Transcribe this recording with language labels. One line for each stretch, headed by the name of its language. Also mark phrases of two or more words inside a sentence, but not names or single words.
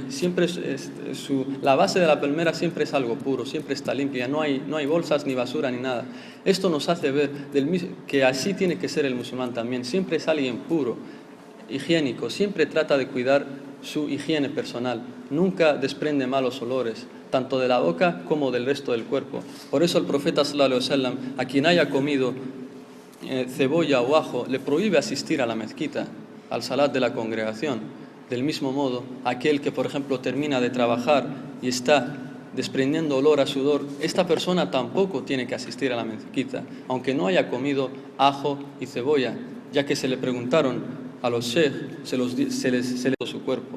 Spanish: Siempre la base de la palmera siempre es algo puro, siempre está limpia, no hay bolsas ni basura ni nada. Esto nos hace ver que así tiene que ser el musulmán también. Siempre es alguien puro, higiénico, siempre trata de cuidar su higiene personal, nunca desprende malos olores, tanto de la boca como del resto del cuerpo. Por eso el profeta
Arabic: صلى الله عليه وسلم,
Spanish: a quien haya comido cebolla o ajo, le prohíbe asistir a la mezquita, al salat de la congregación. Del mismo modo, aquel que, por ejemplo, termina de trabajar y está desprendiendo olor a sudor, esta persona tampoco tiene que asistir a la mezquita, aunque no haya comido ajo y cebolla, ya que se le preguntaron a los sheikh, se les dio su cuerpo.